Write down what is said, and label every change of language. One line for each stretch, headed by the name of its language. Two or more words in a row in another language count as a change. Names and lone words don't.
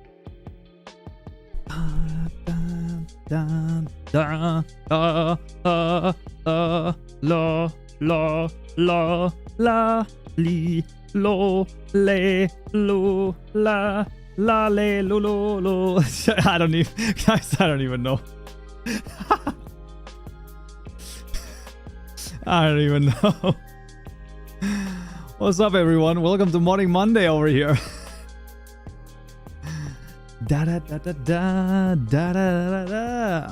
English: Da la la la la li lo le lo la la le lo lo lo. I don't even, guys, I don't even know. I don't even know. What's up, everyone? Welcome to Modding Monday over here. Da da da da da da da da.